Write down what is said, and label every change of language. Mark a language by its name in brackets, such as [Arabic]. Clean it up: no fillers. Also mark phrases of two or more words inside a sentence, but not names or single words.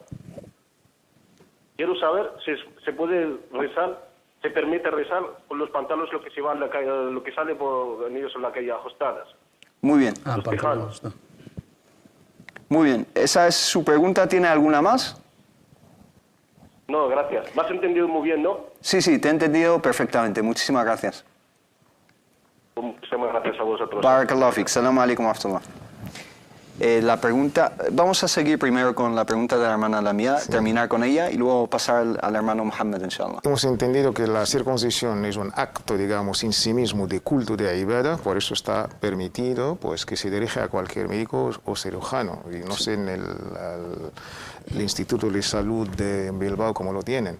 [Spanish] Quiero saber si se puede rezar, se permite rezar con los pantalones lo que se va en la calle, lo que sale por ellos en la calle ajustadas. Muy bien. Muy bien. ¿Esa es su pregunta? ¿Tiene alguna más? No, gracias. ¿Me has entendido muy bien, no? Sí, te he entendido perfectamente. Muchísimas gracias. Muchísimas gracias a vosotros. [Arabic] بارك الله فيك. السلام عليكم ورحمة الله. [Spanish] La pregunta, vamos a seguir primero con la pregunta de la hermana Lamia, terminar con ella y luego pasar al hermano Muhammad, inshallah. Hemos entendido que la circuncisión es un acto, digamos, en sí mismo de culto de ibadah, por eso está permitido pues, que se dirija a cualquier médico o cirujano, y no sé en el Instituto de Salud de Bilbao como lo tienen.